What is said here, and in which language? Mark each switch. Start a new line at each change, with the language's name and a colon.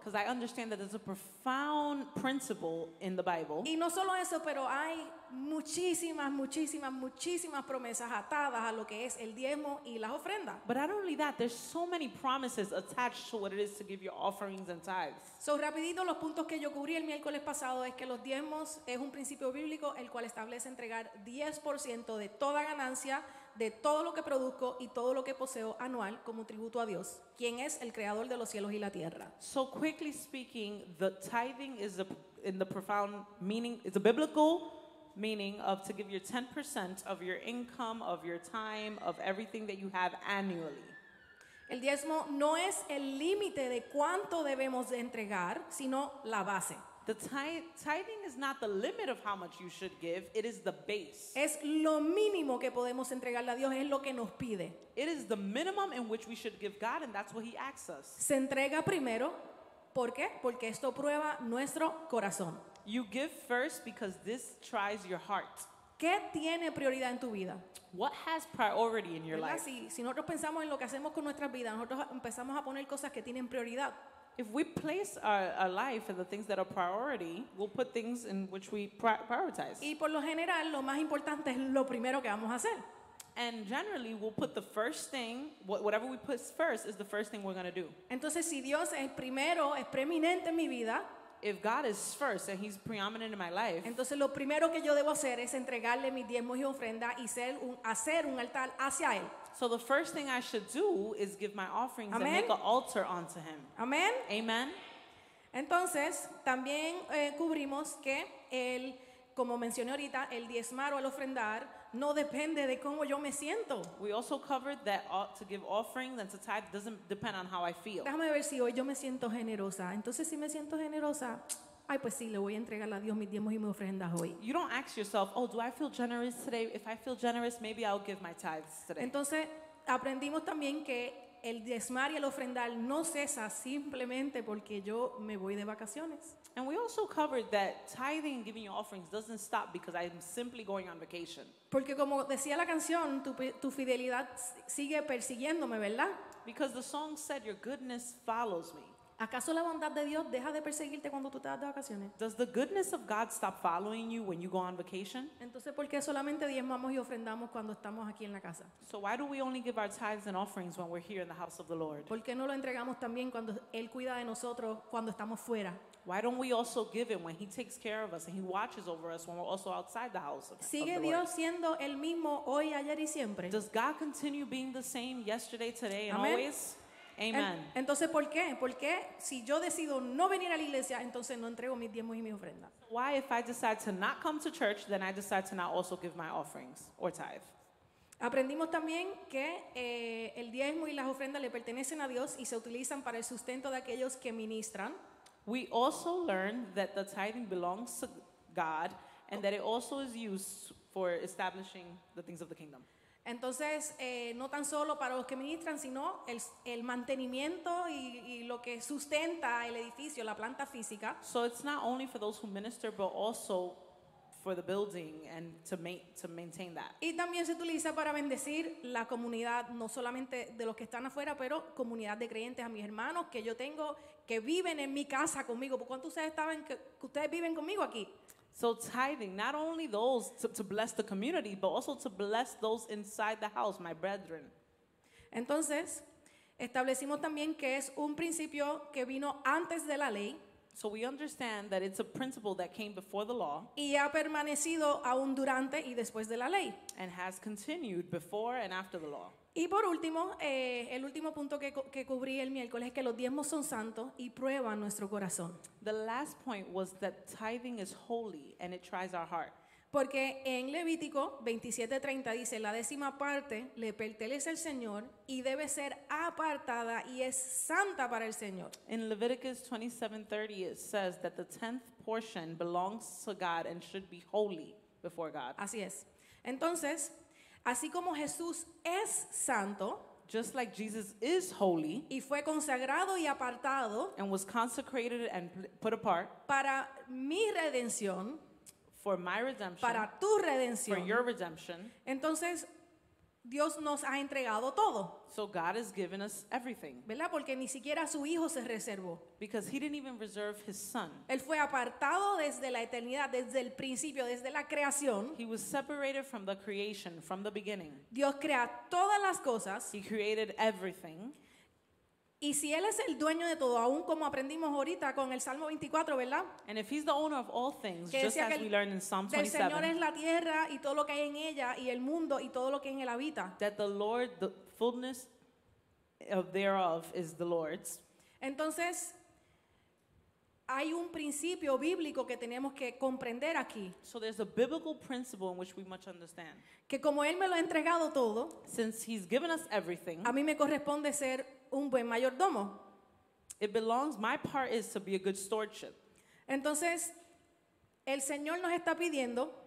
English: Because I understand that there's a profound principle in the Bible.
Spanish: y no solo eso, pero hay muchísimas promesas atadas a lo que es el diezmo y las ofrendas.
English: But not only that, there's so many promises attached to what it is to give your offerings and tithes.
Spanish: So, rapidito, los puntos que yo cubrí el miércoles pasado es que los diezmos es un principio bíblico el cual establece entregar 10% de toda ganancia, de todo lo que produzco y todo lo que poseo anual como tributo a Dios, quien es el creador de los cielos y la tierra.
English: So quickly speaking, the tithing is in the profound meaning, it's a biblical meaning of to give your 10% of your income, of your time, of everything that you have annually.
Spanish: El diezmo no es el límite de cuánto debemos de entregar, sino la base.
English: The tithing is not the limit of how much you should give, it is the base.
Spanish: Es lo mínimo que podemos entregarle a Dios, es lo que nos pide.
English: It is the minimum in which we should give God, and that's what He asks us.
Spanish: Se entrega primero, ¿por qué? Porque esto prueba nuestro corazón.
English: You give first because this tries your heart.
Spanish: ¿Qué tiene prioridad en tu vida?
English: What has priority in your
Spanish: ¿Verdad?
English: life?
Spanish: Si nosotros pensamos en lo que hacemos con nuestras vidas, nosotros empezamos a poner cosas que tienen prioridad.
English: If we place our life in the things that are priority, we'll put things in which we prioritize.
Spanish: Y por lo general, lo más importante es lo primero que vamos a hacer.
English: And generally, we'll put the first thing, whatever we put first is the first thing we're going to do.
Spanish: Entonces, si Dios es primero, es preeminente en mi vida,
English: If God is first and He's preeminent in my life,
Spanish: entonces lo primero que yo debo hacer es entregarle mis diezmos y ofrendas y hacer un altar hacia Él.
English: so the first thing I should do is give my offerings and Amen. make an altar unto Him.
Spanish: Amén.
English: Amen.
Spanish: Entonces, también cubrimos que como mencioné ahorita, el diezmar o el ofrendar no depende de cómo yo me siento.
English: We also covered that to give offerings and to tithe doesn't depend on how I feel.
Spanish: Déjame ver si hoy yo me siento generosa. Entonces, si me siento generosa, ay, pues sí, le voy a entregar a Dios mis diezmos y mis ofrendas hoy.
English: You don't ask yourself, oh, do I feel generous today? If I feel generous, maybe I'll give my tithes today.
Spanish: Entonces, aprendimos también que el diezmar y el ofrendar no cesa simplemente porque yo me voy de vacaciones.
English: And we also covered that tithing and giving your offerings doesn't stop because I'm simply going on vacation.
Spanish: Porque como decía la canción, tu fidelidad sigue persiguiéndome, ¿verdad?
English: Because the song said, your goodness follows me.
Spanish: ¿Acaso la bondad de Dios deja de perseguirte cuando tú te vas de vacaciones?
English: Does the goodness of God stop following you when you go on vacation?
Spanish: Entonces, ¿por qué solamente diezmamos y ofrendamos cuando estamos aquí en la casa?
English: So why do we only give our tithes and offerings when we're here in the house of the Lord?
Spanish: ¿Por qué no lo entregamos también cuando Él cuida de nosotros cuando estamos fuera?
English: Why don't we also give it when He takes care of us and He watches over us when we're also outside the house of
Spanish: ¿Sigue
English: the Lord?
Spanish: Dios siendo el mismo hoy, ayer y siempre?
English: Does God continue being the same yesterday, today, and Amen. always? Amen.
Spanish: Entonces, ¿por qué? Porque si yo decido no venir a la iglesia, entonces no entrego mis diezmos y mis ofrendas.
English: Why, if I decide to not come to church, then I decide to not also give my offerings or tithe?
Spanish: Aprendimos también que el diezmo y las ofrendas le pertenecen a Dios y se utilizan para el sustento de aquellos que ministran.
English: We also learned that the tithing belongs to God and that it also is used for establishing the things of the kingdom.
Spanish: Entonces, no tan solo para los que ministran, sino el mantenimiento y lo que sustenta el edificio, la planta física.
English: So it's not only for those who minister, but also for the building and to maintain that.
Spanish: Y también se utiliza para bendecir la comunidad, no solamente de los que están afuera, pero comunidad de creyentes, a mis hermanos que yo tengo, que viven en mi casa conmigo. ¿Por cuánto ustedes estaban que ustedes viven conmigo aquí?
English: So tithing, not only those to bless the community, but also to bless those inside the house, my brethren.
Spanish: Entonces, establecimos también que es un principio que vino antes de la ley
English: So we understand that it's a principle that came before the law
Spanish: y ha permanecido aún durante y después de la ley.
English: and has continued before and after the law.
Spanish: Y por último, el último punto que cubrí el miércoles es que los diezmos son santos y prueban nuestro corazón.
English: The last point was that tithing is holy and it tries our heart.
Spanish: Porque en Levítico 27:30 dice, la 10ª parte le pertenece al Señor y debe ser apartada y es santa para el Señor.
English: In Leviticus 27:30 it says that the 10th portion belongs to God and should be holy before God.
Spanish: Así es. Entonces, así como Jesús es santo
English: Just like Jesus is holy
Spanish: y fue consagrado y apartado
English: and was consecrated and put apart
Spanish: para mi redención,
English: for my redemption,
Spanish: para tu
English: for
Spanish: redención,
English: your redemption,
Spanish: entonces Dios nos ha entregado todo,
English: so God has given us everything
Spanish: ¿verdad? Porque ni siquiera su Hijo se reservó.
English: because He didn't even reserve His Son.
Spanish: Él fue apartado desde la eternidad, desde el principio, desde la creación.
English: He was separated from the creation, from the beginning.
Spanish: Dios crea todas las cosas
English: He created everything.
Spanish: y si Él es el dueño de todo, aún como aprendimos ahorita con el Salmo 24, ¿verdad?
English: And if He's the owner of all things,
Spanish: Que
English: just
Spanish: decía
English: as
Spanish: que
English: we learned in Psalm
Spanish: del Señor es
English: 27,
Spanish: la tierra y todo lo que hay en ella y el mundo y todo lo que en él habita.
English: that the Lord, the fullness of thereof is the Lord's.
Spanish: Entonces, hay un principio bíblico que tenemos que comprender aquí,
English: So there's a biblical principle in which we must understand.
Spanish: que como Él me lo ha entregado todo,
English: Since He's given us everything,
Spanish: a mí me corresponde ser un buen mayordomo.
English: it belongs, my part is to be a good stewardship.
Spanish: Entonces, el Señor nos está pidiendo